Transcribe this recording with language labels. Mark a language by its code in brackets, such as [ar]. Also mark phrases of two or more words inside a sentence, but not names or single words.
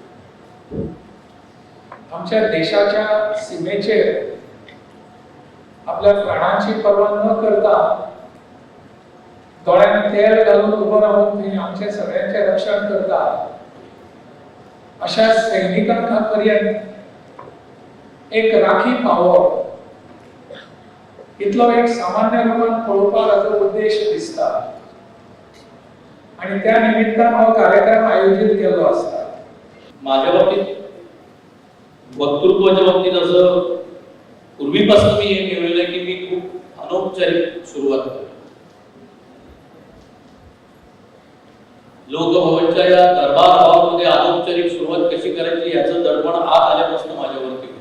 [kok] आमच्या देशाच्या सीमेचेर आपल्या प्राणांची पर्वा न करता दोळ्यांत तेल घालून उबो रावून थंय आमचे सगळ्यांचे रक्षण करता अशा सैनिकांक पर्यंत एक राखी पावप इतलो एक सामान्य लोकांक पळोवपाक हाचो उद्देश दिसता आणि त्या निमित्तान हो कार्यक्रम आयोजित केल्लो आसता. [mr] माझ्या बाबतीत वक्तृत्वाच्या बाबतीत असं पूर्वीपासून मी हे मिळवलं की मी खूप अनौपचारिक सुरुवात करतो. लोकभवनच्या या दरबार हॉलमध्ये अनौपचारिक सुरुवात कशी करायची याचं दडपण आत आल्यापासून माझ्यावरती होतं.